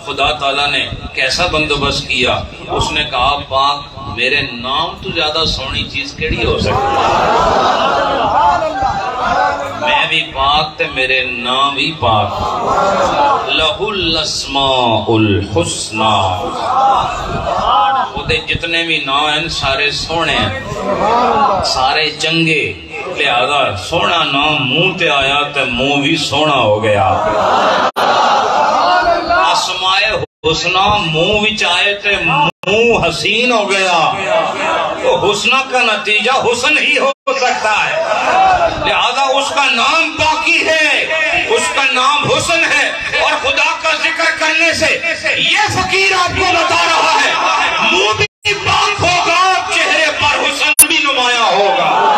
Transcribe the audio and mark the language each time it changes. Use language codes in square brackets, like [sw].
[ur] خدا تعالیٰ نے کیسا بندوبست کیا؟ اس نے کہا پاک میرے نام تو زیادہ سونی چیز کیڑی ہو سکتی ہے؟ [pa] میں بھی پاک تے میرے نام بھی پاک. [ar] لہ الاسماء الحسنی, [ur] وہ جتنے بھی نام ہیں سارے سونے ہیں, [pa] سارے چنگے. لہذا سونا نام منہ تے آیا تے منہ بھی سونا ہو گیا. اسماء حسنہ منہ وچ آئے تے منہ حسین ہو گیا. [ur] تو حسنہ کا نتیجہ حسن ہی ہو سکتا ہے. لہذا اس کا نام پاکی ہے, اس کا نام حسن ہے. اور خدا کا ذکر کرنے سے یہ فقیر آپ کو بتا رہا ہے منہ بھی پاک ہوگا, چہرے پر حسن بھی نمایاں ہوگا.